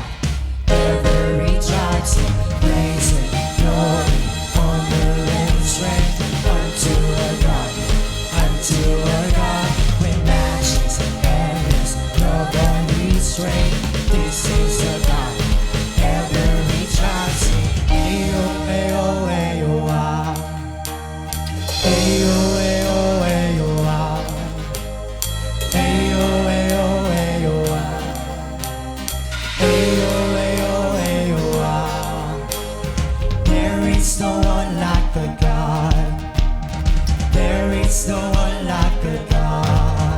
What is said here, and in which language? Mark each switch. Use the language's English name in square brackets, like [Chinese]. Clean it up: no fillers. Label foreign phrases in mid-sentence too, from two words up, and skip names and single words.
[English] Every tribe sing, praising, glory, honor, and strength unto our God, with matchless, endless, love unrestrained. This is our God. Every tribe sing, [Yoruba] ayo, ayo, ayo, ah. Ayo, ayo, ayo, ah. Ayo, ayo, ayo, ah. Ayo, ayo, ayo, ah. [English] There is no one like a God. There is no one like a God.